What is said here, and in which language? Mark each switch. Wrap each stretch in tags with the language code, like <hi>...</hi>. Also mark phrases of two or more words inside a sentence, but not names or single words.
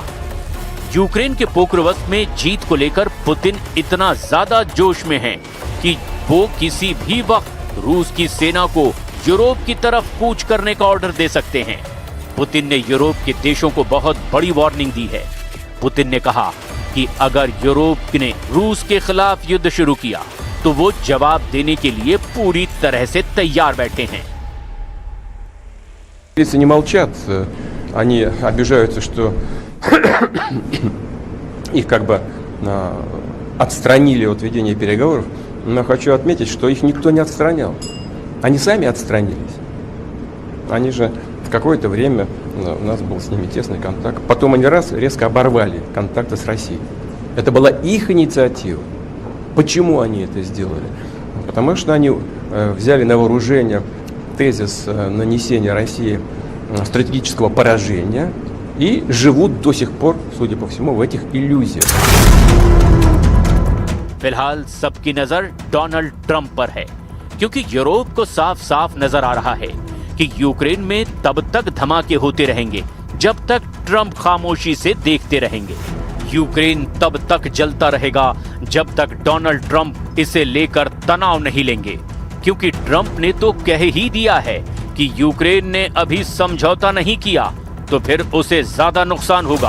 <hi>यूक्रेन के पोक्रोवस्क में जीत को लेकर पुतिन इतना ज्यादा जोश में हैं कि वो किसी भी वक्त रूस की सेना को यूरोप की तरफ कूच करने का ऑर्डर दे सकते हैं। पुतिन ने यूरोप के देशों को बहुत बड़ी वार्निंग दी है। पुतिन ने कहा कि अगर यूरोप ने रूस के खिलाफ युद्ध शुरू किया तो वो जवाब देने के लिए पूरी तरह से तैयार बैठे हैं।</hi> <ru>Не молчат, они обижаются, что их как бы отстранили от ведения переговоров, но хочу отметить, что их никто не отстранял. Они сами отстранились. Они же в какое-то время, у нас был с ними тесный контакт, потом они резко оборвали контакты с Россией. Это была их инициатива. Почему они это сделали? Потому что они взяли на вооружение тезис нанесения России стратегического поражения и живут до сих пор, судя по всему, в этих иллюзиях.</ru> <hi>फिलहाल सबकी नजर डोनाल्ड ट्रंप पर है, क्योंकि यूरोप को साफ साफ नजर आ रहा है कि यूक्रेन में तब तक धमाके होते रहेंगे जब तक ट्रंप खामोशी से देखते रहेंगे। यूक्रेन तब तक जलता रहेगा जब तक डोनाल्ड ट्रंप इसे लेकर तनाव नहीं लेंगे, क्योंकि ट्रंप ने तो कह ही दिया है कि यूक्रेन ने अभी समझौता नहीं किया तो फिर उसे ज्यादा नुकसान होगा।</hi>